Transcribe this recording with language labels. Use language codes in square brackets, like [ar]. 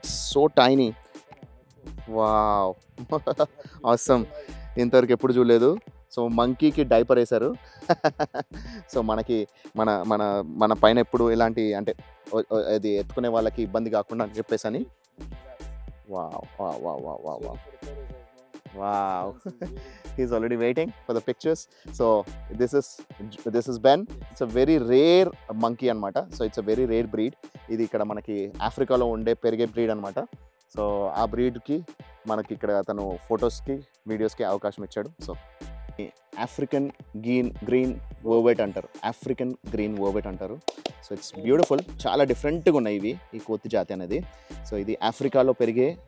[en] So tiny. Wow awesome. [te] ఇంతవరకు ఎప్పుడు చూడలేదు. సో మంకీకి డైపర్ వేశారు. సో మనకి మన మన మన పైన ఎప్పుడు ఇలాంటి అంటే అది ఎత్తుకునే వాళ్ళకి ఇబ్బంది కాకుండా అని చెప్పేసి అని. Wow wow wow wow wow wow wow. [en] He's already waiting for the pictures. So this is Ben. It's a very rare monkey [te] anamata. [en] So it's a very rare breed. [te] ఇది ఇక్కడ మనకి ఆఫ్రికాలో ఉండే పెరిగే బ్రీడ్ అనమాట. సో ఆ బ్రీడ్కి మనకి ఇక్కడ అతను ఫొటోస్కి, వీడియోస్కి అవకాశం ఇచ్చాడు. సో ఆఫ్రికన్ గ్రీన్ వర్వెట్ అంటారు. ఆఫ్రికన్ గ్రీన్ వర్వెట్ అంటారు. [en] So it's beautiful. [te] చాలా డిఫరెంట్గా ఉన్నాయి ఇవి, ఈ కోతి జాతి అనేది. సో ఇది ఆఫ్రికాలో పెరిగే